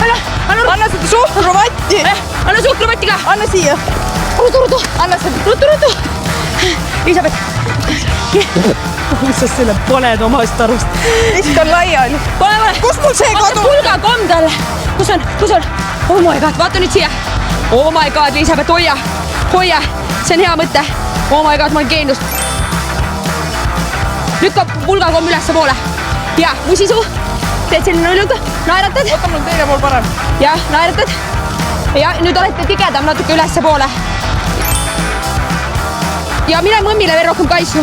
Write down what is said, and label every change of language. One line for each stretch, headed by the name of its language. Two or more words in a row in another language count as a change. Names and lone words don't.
Estonian: Anna seda suhkruvatti. Anna suhkruvatti ka. Anna siia. Rutu. Anna seda. Rutu. Elisabeth. Kus sa selle paned omast arust? Viskan laiali. Pane. Kus mul see vaata kadu? pulgakomm talle. Kus on?
English: Oh my god,
Estonian: vaata nüüd siia.
English: Oh my god,
Estonian: Elisabeth, hoia. See on hea mõte.
English: Oh my god,
Estonian: ma olen geenius. Lükka pulgakomm ülesse poole. Ja, musisuu. Teed selline nulluga. Naeratad. Oota, mul teine pool parem. Ja, naeratad. Ja nüüd olete tigedam natuke ülesse poole. Ja mine mõmmile veel rohkem kaisu.